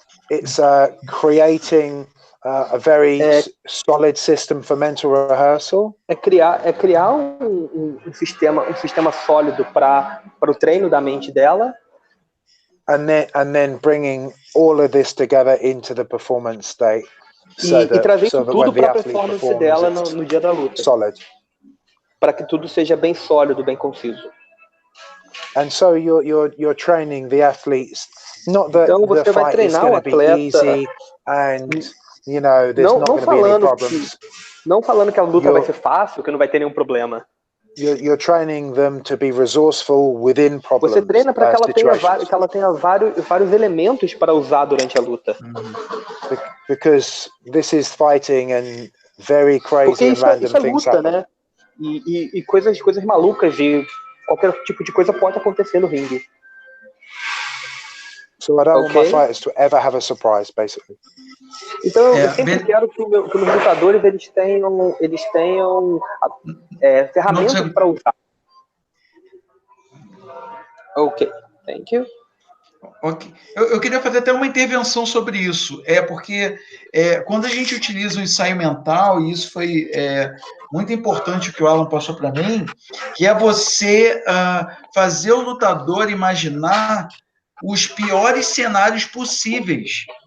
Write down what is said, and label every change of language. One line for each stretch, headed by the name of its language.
English: It's creating a very solid system for mental rehearsal.
Portuguese: É criar um sistema sólido para o treino da mente dela.
English: And then bringing all of this together into the performance state.
Portuguese: E trazer isso tudo para a performance dela no dia da luta.
English: Solid.
Portuguese: Para que tudo seja bem sólido, bem conciso.
English: And so you're training the athletes. Not that
Portuguese: então você
English: the
Portuguese: vai
English: fight is going to be easy and there's not going to be any problems.
Portuguese: Não falando que a luta vai ser fácil, que não vai ter nenhum problema.
English: You're training them to be resourceful within problems.
Portuguese: Você treina para que ela tenha vários elementos para usar durante a luta.
English: Because this is fighting and very crazy and random things happen.
Portuguese: Né? E coisas malucas e qualquer tipo de coisa pode acontecer no ringue.
English: So I don't want my fighters to ever have a surprise, basically.
Portuguese: Então eu sempre quero que os lutadores eles tenham ferramentas para usar.
English: Ok, thank you. Ok.
Portuguese: Eu queria fazer até uma intervenção sobre isso. Porque quando a gente utiliza o ensaio mental, e isso foi muito importante o que o Allan passou para mim, que é você fazer o lutador imaginar os piores cenários possíveis.